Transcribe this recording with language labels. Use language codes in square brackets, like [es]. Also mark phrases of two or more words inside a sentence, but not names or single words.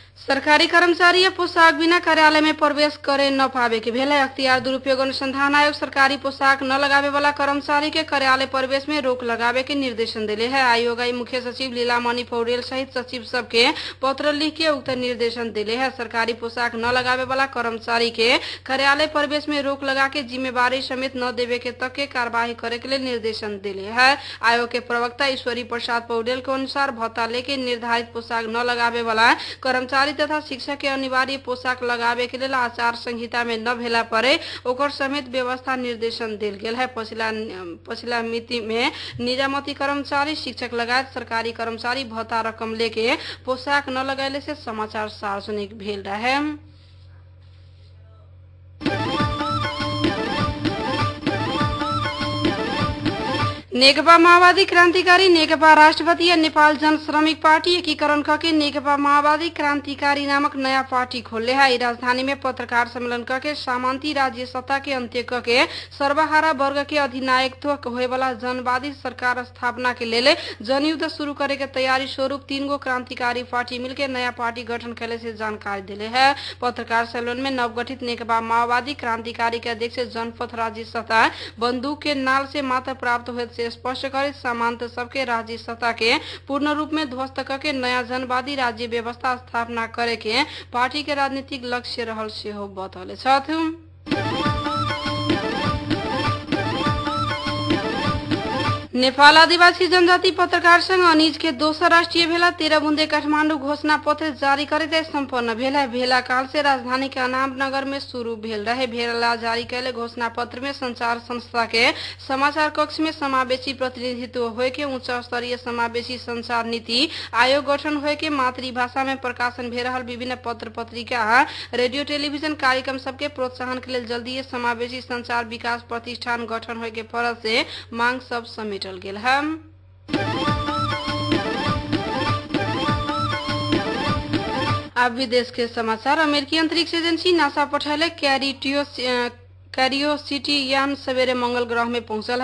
[mai] सरकारी कर्मचारी या पोशाक बिना कार्यालय में प्रवेश करे न पावे के भेल है। अख्तियार दुरुपयोग अनुसंधान आयोग सरकारी पोशाक न लगावे वाला कर्मचारी के कार्यालय प्रवेश में रोक लगावे के निर्देशन दिले है। आयोग आई मुख्य सचिव लीलामणि पौडेल सहित सचिव सबके पत्र लिख के उक्त निर्देशन दिले है। सरकारी पोशाक न लगावे वाला कर्मचारी के कार्यालय प्रवेश में रोक लगा के जिम्मेवारी समेत न देवे के तक के कार्यवाही करे के लिए निर्देशन दिले है। आयोग के प्रवक्ता ईश्वरी प्रसाद पौडेल के अनुसार भत्ता लेके निर्धारित पोशाक न लगावे वाला कर्मचारी तथा शिक्षक के अनिवार्य पोशाक लगावे के लिए आचार संहिता में न भेला परे ओकर समेत व्यवस्था निर्देशन दिल गेल है। पछिला मिति में निजामती कर्मचारी शिक्षक लगायत सरकारी कर्मचारी भत्ता रकम लेके पोशाक न लगाइले से समाचार सार्वजनिक भेल रहे। नेकपा माओवादी क्रान्तिकारी नेकपा राष्ट्रपति या नेपाल जन श्रमिक पार्टी एकीकरण करके नेकपा माओवादी क्रान्तिकारी नामक नया पार्टी खोले है। राजधानी में पत्रकार सम्मेलन करके सामंती राज्य सत्ता के अंत्य करके सर्वहारा वर्ग के अधिनायकत्व होए वाला जनवादी सरकार स्थापना के लिए जनयुद्ध शुरू करे के तैयारी स्वरूप 3 गो क्रांतिकारी पार्टी मिलकर नया पार्टी गठन करे से जानकारी दिले है। पत्रकार सम्मेलन में नवगठित नेकपा माओवादी क्रांतिकारी के अध्यक्ष जनपथ राज्य सत्ता बंदूक के नाल से मात्र प्राप्त हुए स्पष्ट करे सामंत सबके राज्य सत्ता के पूर्ण रूप में ध्वस्त करके नया जनवादी राज्य व्यवस्था स्थापना करे के पार्टी के राजनीतिक लक्ष्य रहल से हो बतौले छथि। नेपाल आदिवासी जनजाति पत्रकार संघ अनिज के दोसर राष्ट्रीय भेला 13 बुंदे काठमांडू घोषणा पत्र जारी करते संपन्न भेल है। भेला काल से राजधानी के अनाम नगर में शुरू भेल रहे। भेला जारी कैले घोषणा पत्र में संचार संस्था के समाचार कक्ष में समावेशी प्रतिनिधित्व होए के उच्च स्तरीय समावेशी संचार नीति आयोग गठन होए के मातृभाषा में प्रकाशन भे रहल विभिन्न पत्र पत्रिका रेडियो टेलीविजन कार्यक्रम सबके प्रोत्साहन के लिए जल्दी समावेशी संचार विकास प्रतिष्ठान गठन होए के फरज से मांग सब समेटल गेल है। अब विदेश के समाचार। अमेरिकी अंतरिक्ष एजेंसी नासा पठाले क्यूरियोसिटी यान सवेरे मंगल ग्रह में पहुंचल है।